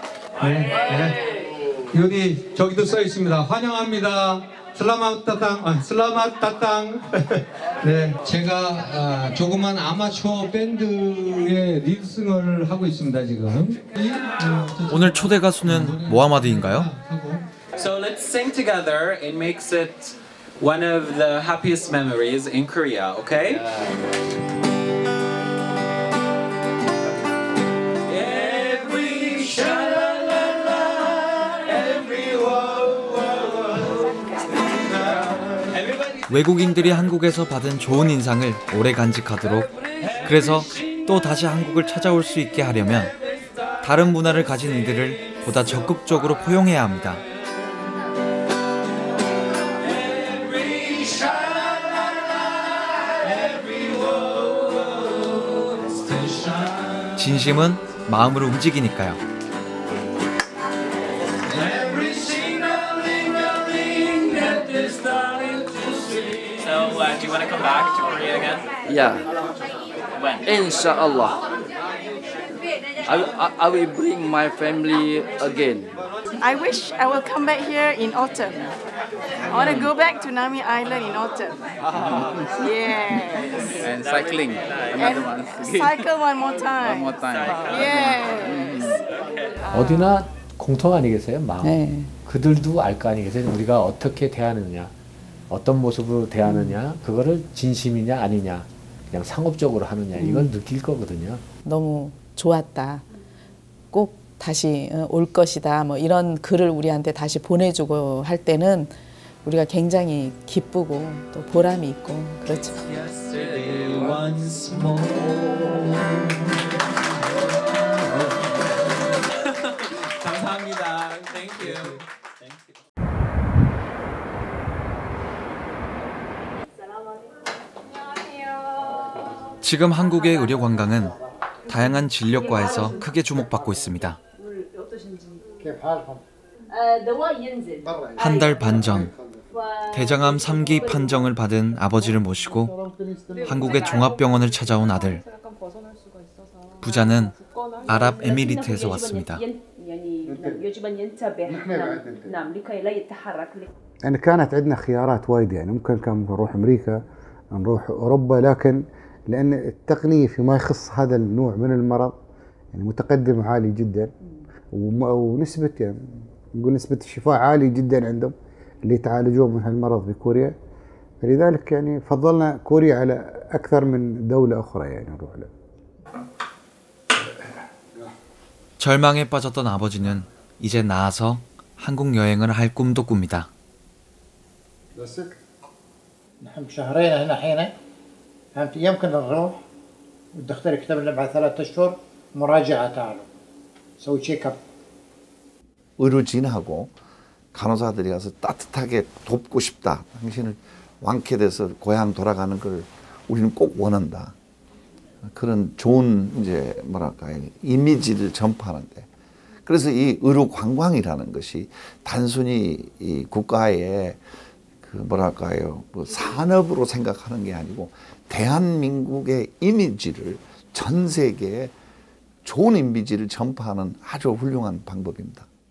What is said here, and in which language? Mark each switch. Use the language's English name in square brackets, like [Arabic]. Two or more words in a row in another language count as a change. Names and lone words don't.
[Korean] 여기 저기도 써 있습니다. 환영합니다. [Malay] selamat datang, selamat datang. [Korean] 네, 제가 조그만 아마추어 밴드의 리드싱을 하고 있습니다 지금. 오늘 초대 가수는 모하마드인가요? [English] So let's sing together. It makes it one of the happiest memories in Korea, okay? [Korean] 외국인들이 한국에서 받은 좋은 인상을 오래 간직하도록, 그래서 또 다시 한국을 찾아올 수 있게 하려면 다른 문화를 가진 이들을 보다 적극적으로 포용해야 합니다. 진심은 마음을 움직이니까요. [English] Do you want to come back to Korea again? Yeah. When? Inshallah. I will bring my family again. I wish I will come back here in autumn. I want to go back to Nami Island in autumn. Yes. And cycling. And cycle one more time. One more time. Yes. [Korean] 어디나 공통 아니겠어요? 마음. 네. 그들도 알 거 아니겠어요? 우리가 어떻게 대하느냐, 어떤 모습으로 대하느냐, 그거를 진심이냐 아니냐, 그냥 상업적으로 하느냐, 이걸 느낄 거거든요. 너무 좋았다. 꼭 다시 올 것이다. 뭐 이런 글을 우리한테 다시 보내주고 할 때는 우리가 굉장히 기쁘고 또 보람이 있고 그렇죠. 감사합니다. [English] Thank you. [Korean] 지금 한국의 의료 관광은 다양한 진료과에서 크게 주목받고 있습니다. 한 달 반 전 대장암 3기 판정을 받은 아버지를 모시고 한국의 종합병원을 찾아온 아들. 부자는 아랍에미리트에서 왔습니다. [Arabic] يعني كانت عندنا خيارات وايد يعني ممكن كان نروح أمريكا نروح أوروبا لكن لأن التقنية فيما يخص هذا النوع من المرض يعني متقدم عالي جدا ونسبة يعني نقول نسبة الشفاء عالي جدا عندهم اللي يتعالجون من هالمرض بكوريا. فلذلك يعني فضلنا كوريا على أكثر من دولة أخرى يعني نروح له. [Korean] 절망에 빠졌던 아버지는 이제 나아서 한국 여행을 할 꿈도 꿉니다. [Arabic] نحن شهرين هنا حين فهمت يمكن نروح والدكتور يكتب لنا بعد 3 أشهر مراجعة تعالوا سوي [English] check up. [Korean] 의료진하고 간호사들이 가서 따뜻하게 돕고 싶다. 당신을 완쾌돼서 고향 돌아가는 걸 우리는 꼭 원한다. 그런 좋은 이제 뭐랄까요 이미지를 전파하는데 그래서 이 의료 관광이라는 것이 단순히 이 국가의 그 뭐랄까요 뭐 산업으로 생각하는 게 아니고 대한민국의 이미지를 전 세계에 좋은 이미지를 전파하는 아주 훌륭한 방법입니다.